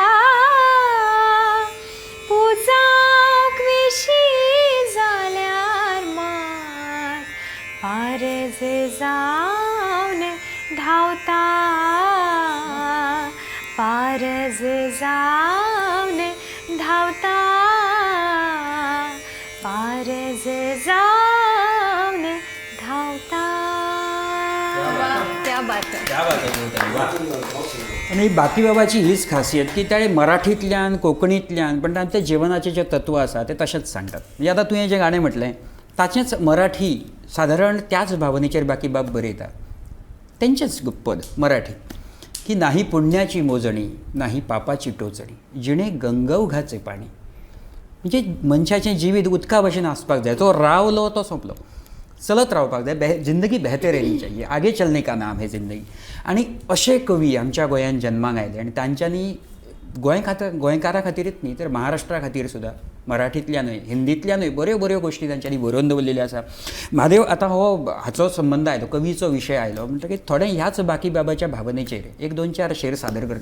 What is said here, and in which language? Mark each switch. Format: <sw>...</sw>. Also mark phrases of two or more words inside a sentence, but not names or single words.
<kok>पुजाक विशी जाल्यार मान आरज जावन धांवता. पारज जावन धांवता. पारज जावन धांवता.</kok> <hi>क्या बात है.</hi> <kok>आणि बाकी बाबाची हीच खासियत की ताणे मराठींतल्यान कोंकणींतल्यान पण तांचें जिवनाचें जें तत्व आसा तें तशेंच सांगतात. म्हणजे आतां तुवें जें गाणें म्हटलें ताचेंच मराठी सादारण त्याच भावनेचेर बाकी बाब बरयता. तेंचेच पद मराठी की नाही</kok> <mr>पुण्याची मोजणी नाही पापाची टोचणी जिणे गंगवघाचे पाणी</mr> <kok>म्हणजे मनशाचें जिवीत उदका भशेन आसपाक जाय. तो रावलो तो सोंपलो, चलत रावपाक जाय.</kok> <hi>जिंदगी बेहतर येनी चाहिए, आगे चलने का नाम है जिंदगी.</hi> <kok>आनी अशे कवी आमच्या गोंयांत जन्माक आयले आनी तांच्यांनी गोंयकारा खातीरच न्ही तर महाराष्ट्रा खातीर सुद्दां मराठींतल्यानूय हिंदींतल्यानूय बऱ्यो बऱ्यो गोश्टी तांच्यांनी बरोवन दवरलेल्यो आसा. म्हादेव आतां हाचो संबंद आयलो, कवीचो विशय आयलो म्हणटकीर थोडें ह्याच बाकी बाबाच्या भावनेचेर 1-2-4 शेर सादर करता.</kok>